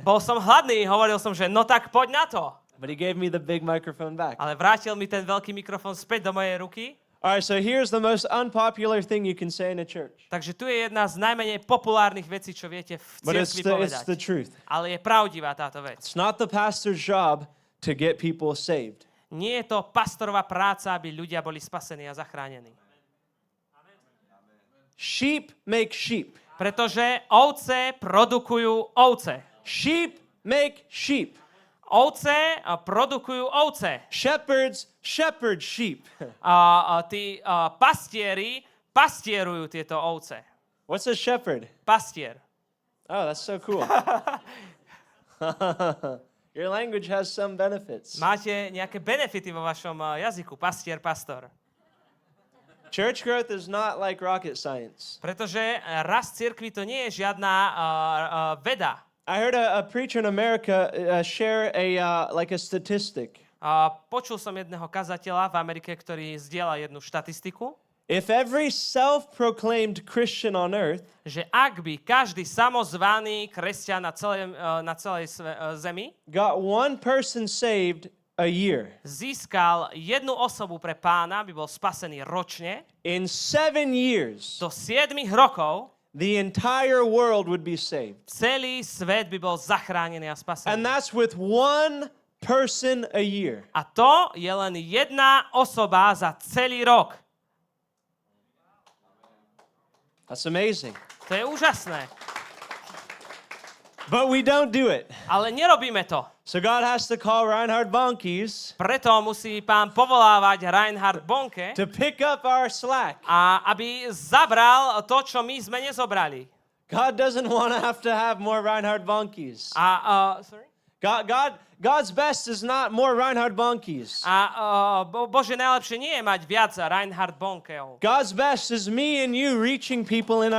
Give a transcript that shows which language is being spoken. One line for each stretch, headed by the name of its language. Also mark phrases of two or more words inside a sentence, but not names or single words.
Slovak: Bol som hladný, hovoril som, že no tak poď na to.
English: But he gave me the big microphone back.
Slovak: Ale vrátil mi ten veľký mikrofón späť do mojej ruky.
English: All right, so here's the most unpopular thing you can say in a church.
Slovak: Takže tu je jedna z najmenej populárnych vecí, čo viete v
English: But it's
Slovak: cirkvi
English: the
Slovak: povedať.
English: truth.
Slovak: Ale je pravdivá táto vec.
English: It's not the pastor's job to get people saved.
Slovak: Nie je to pastorová práca, aby ľudia boli spasení a zachránení.
English: Sheep make sheep.
Slovak: Pretože ovce produkujú ovce.
English: Sheep make sheep.
Slovak: Ovce produkujú ovce.
English: Shepherds shepherd sheep.
Slovak: Tí pastieri pastierujú tieto ovce.
English: What's a shepherd?
Slovak: Pastier.
English: Oh, that's so cool. Your language has some benefits.
Slovak: Máte nejaké benefity vo vašom jazyku. Pastier, pastor.
English: Church growth is not like rocket science.
Slovak: Pretože rast cirkvi to nie je žiadna veda.
English: I heard a preacher in America share like a statistic.
Slovak: Počul som jedného kazateľa v Amerike, ktorý zdieľa jednu štatistiku,
English: If every self-proclaimed Christian on earth
Slovak: že ak by každý samozvaný kresťan na celej zemi
English: got one person saved a year,
Slovak: získal jednu osobu pre pána, by bol spasený ročne,
English: in 7 years,
Slovak: do 7 rokov
English: the entire world would be saved.
Slovak: celý svet by bol zachránený a
English: And
Slovak: spasený.
English: that's with one person a year.
Slovak: A to je len jedna osoba za celý rok.
English: That's amazing.
Slovak: To je úžasné.
English: But we don't do it.
Slovak: Ale nerobíme to.
English: So God has to call Reinhard Bonnke
Slovak: Preto musí pán povolávať Reinhard Bonke,
English: to pick up our slack.
Slovak: a aby zabral to, čo my sme nezobrali.
English: God doesn't want to have more Reinhard Bonnkes. Sorry? God's best is not more Reinhard Bonnkes.
Slovak: Bože, najlepšie nie je mať viac Reinhard Bonkeov.
English: God's best is me and you reaching people in our